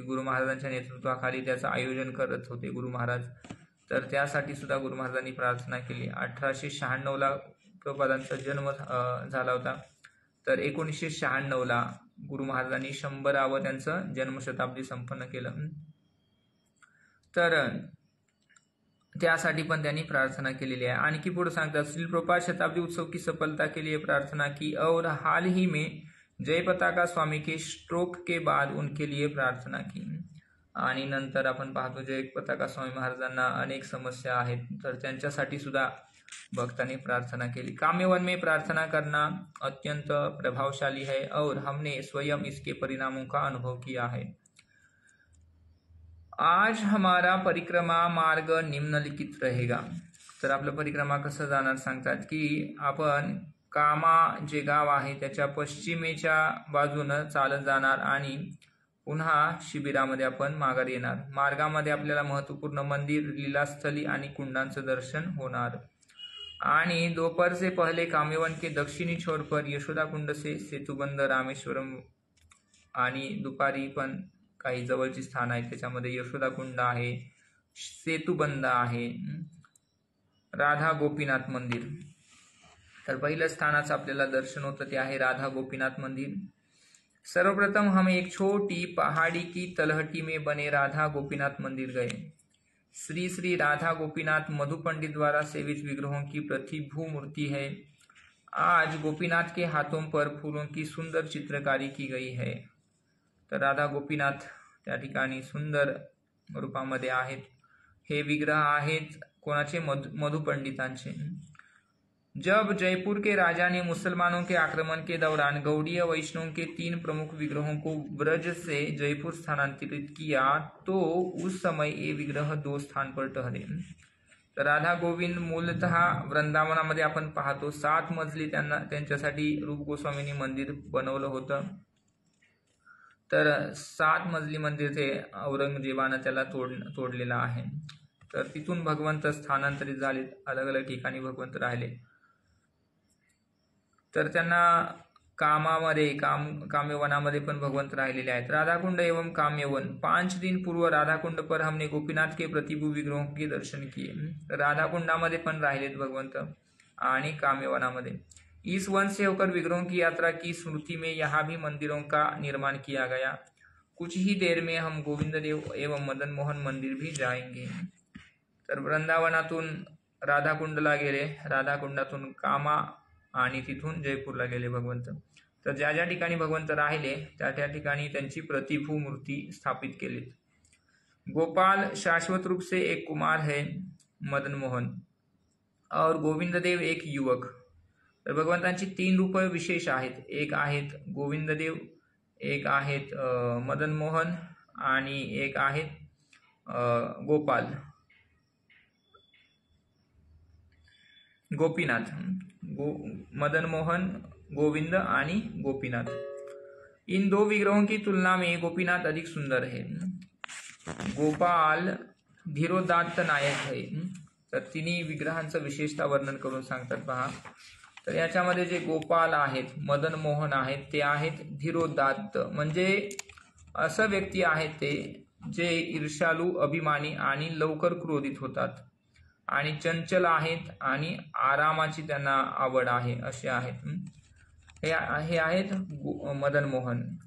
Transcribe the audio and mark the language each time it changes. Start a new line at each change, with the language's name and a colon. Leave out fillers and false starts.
Marathi: गुरु महाराजांच्या नेतृत्वाखाली त्याचं आयोजन करत होते गुरु महाराज, तर त्यासाठी सुद्धा गुरु महाराजांनी प्रार्थना केली। 1896ला प्रपादांचा जन्म झाला होता, तर 1996ला गुरु महाराजांनी 100वा त्यांचं जन्मशताब्दी संपन्न केलं, तर त्यासाठी पण त्यांनी प्रार्थना केलेली आहे। आणखी पुढे सांगतात
Hindi: श्रील प्रपात शताब्दी उत्सव की सफलता के लिए प्रार्थना की और हाल ही में जय पताका स्वामी के स्ट्रोक के बाद उनके लिए प्रार्थना की।
Marathi: आणि नंतर आपण पाहतो जय पताका स्वामी महाराजांना अनेक समस्या आहेत, तर त्यांच्यासाठी सुद्धा भक्तांनी प्रार्थना केली।
Hindi: काम्यवन में प्रार्थना करना अत्यंत प्रभावशाली है और हमने स्वयं इसके परिणामों का अनुभव किया है। आज हमारा परिक्रमा मार्ग निम्नलिखित रहेगा,
Marathi: तर आपलं परिक्रमा कसं जाणार सांगतात की आपण कामा जे गाव आहे त्याच्या पश्चिमेच्या बाजूनं चालत जाणार आणि पुन्हा शिबिरामध्ये आपण माघारी येणार। मार्गामध्ये आपल्याला महत्वपूर्ण मंदिर, लीलास्थली आणि कुंडांचं दर्शन होणार आणि
Hindi: दोपहर से पहले कामेवन के दक्षिणी छोर पर यशोदा कुंड से सेतुबंद रामेश्वरम
Marathi: आणि दुपारी पण काही जवळची स्थान आहेत त्याच्यामध्ये यशोदा कुंड आहे, सेतुबंद आहे, राधा गोपीनाथ मंदिर। तर पहिलं स्थानाचं आपल्याला दर्शन होतं ते आहे राधा गोपीनाथ मंदिर।
Hindi: सर्वप्रथम हम एक छोटी पहाड़ी की तलहटी में बने राधा गोपीनाथ मंदिर गए। श्री श्री राधा गोपीनाथ मधु पंडित द्वारा सेवित विग्रहों की प्रतिभू मूर्ति है। आज गोपीनाथ के हाथों पर फूलों की सुंदर चित्रकारी की गई है।
Marathi: तर राधा गोपीनाथ त्या ठिकाणी सुंदर रूपामध्ये आहेत। हे विग्रह आहेत कोणाचे, मधु पंडितांचे।
Hindi: जब जयपुर के राजा ने मुसलमानों के आक्रमण के दौरान गौड़ीय वैष्णव के 3 प्रमुख विग्रहों को ब्रज से जयपुर स्थानांतरित किया तो उस समय ये विग्रह 2 स्थान पर ठहरे।
Marathi: तर राधा गोविंद मूलतः वृंदावनामध्ये आपण पाहतो 7 मजली त्यांच्यासाठी रूप गोस्वामींनी मंदिर बनवलं होतं, तर 7 मजली मंदिर ते औरंगजेबानं त्याला तोडलेलं आहे। तर तिथून भगवंत स्थानांतरित झाले, अलग अलग ठिकाणी भगवंत राहिले, तर त्यांना कामामध्ये काम्यवनामध्ये पण भगवंत राहिलेले आहेत।
Hindi: राधाकुंड एवं काम्यवन 5 दिन पूर्व राधाकुंड पर हमने गोपीनाथ के प्रतिभू विग्रहों के दर्शन किए।
Marathi: राधाकुंडामध्ये पण राहिलेत भगवंत आणि काम्यवनामध्ये।
Hindi: इस वन से होकर विग्रहों की यात्रा की स्मृति में यहाँ भी मंदिरों का निर्माण किया गया। कुछ ही देर में हम गोविंद देव एवं मदन मोहन मंदिर भी जाएंगे।
Marathi: तर वृंदावनातून राधाकुंडला गेले, राधाकुंडातून कामा आणि तिथून जयपूरला गेले भगवंत। तर ज्या ज्या ठिकाणी भगवंत राहिले त्या त्या ठिकाणी त्यांची प्रतिभू मूर्ति स्थापित केली।
Hindi: गोपाल शाश्वत रूप से एक कुमार है, मदन मोहन, और गोविंद देव एक युवक।
Marathi: तर भगवंतांची 3 रूप विशेष आहेत, एक आहेत गोविंद देव, एक आहेत मदन मोहन आणि एक आहेत गोपाल गोपीनाथ। मदन मोहन, गोविंद आणि गोपीनाथ।
Hindi: इन 2 विग्रहों की तुलना में गोपीनाथ अधिक सुंदर है। गोपाल धीरोदात्त नायक है।
Marathi: तर तिन्ही विग्रहांचं विशेषता वर्णन करून सांगतात पहा। तर याच्यामध्ये जे गोपाल आहेत, मदन मोहन आहेत, ते आहेत धीरोदात्त, म्हणजे असं व्यक्ती आहेत ते जे ईर्ष्यालू, अभिमानी आणि लवकर क्रोधित होतात आणि चंचल आहेत आणि आरामाची त्यांना आवड आहे, असे आहेत। हे आहेत मदन मोहन।